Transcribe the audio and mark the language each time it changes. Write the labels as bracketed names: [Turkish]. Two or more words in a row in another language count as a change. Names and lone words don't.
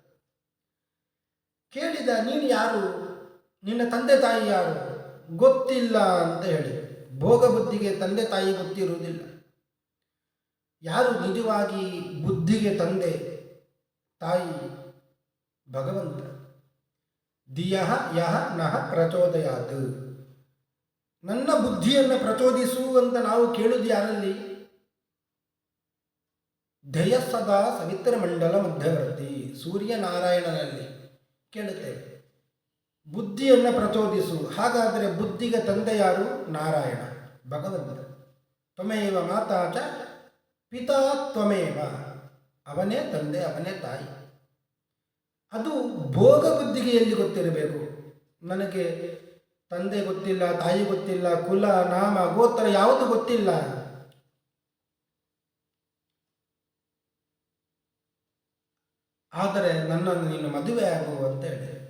[Kannada] ಕೇಳಿದ, ನೀನು ಯಾರು? ನಿನ್ನ ತಂದೆ ತಾಯಿ ಯಾರು? ಗೊತ್ತಿಲ್ಲ ಅಂತ ಹೇಳಿ. ಭೋಗ ಬುದ್ಧಿಗೆ ತಂದೆ ತಾಯಿ ಗೊತ್ತಿರುವುದಿಲ್ಲ. ಯಾರು ನಿಜವಾಗಿ ಬುದ್ಧಿಗೆ ತಂದೆ ತಾಯಿ? [Sanskrit] ಭಗವಂತ. ಧಿಯಃ ಯಃ ನಃ ಪ್ರಚೋದಯಾತ್. [Kannada] ನನ್ನ ಬುದ್ಧಿಯನ್ನು ಪ್ರಚೋದಿಸು ಅಂತ ನಾವು ಕೇಳುವುದು ಯಾರಲ್ಲಿ? [Sanskrit] ಧ್ಯೇಯ ಸದಾ ಸವಿತ್ರ ಮಂಡಲ ಮಧ್ಯವರ್ತಿ [Kannada] ಸೂರ್ಯನಾರಾಯಣನಲ್ಲಿ ಕೇಳುತ್ತೇವೆ, ಬುದ್ಧಿಯನ್ನು ಪ್ರಚೋದಿಸು. ಹಾಗಾದರೆ ಬುದ್ಧಿಗೆ ತಂದೆ ಯಾರು? ನಾರಾಯಣ, ಭಗವಂತ. [Sanskrit] ತ್ವಮೇವ ಮಾತಾ ಚ ಪಿತಾ ತ್ವಮೇವ. [Kannada] ಅವನೇ ತಂದೆ, ಅವನೇ ತಾಯಿ. ಅದು ಭೋಗ ಬುದ್ಧಿಗೆ ಎಲ್ಲಿ ಗೊತ್ತಿರಬೇಕು? ನನಗೆ ತಂದೆ ಗೊತ್ತಿಲ್ಲ, ತಾಯಿ ಗೊತ್ತಿಲ್ಲ, ಕುಲ ನಾಮ ಗೋತ್ರ ಯಾವುದು ಗೊತ್ತಿಲ್ಲ. ಆದರೆ ನನ್ನನ್ನು ನೀನು ಮದುವೆ ಆಗು ಅಂತ ಹೇಳಿ.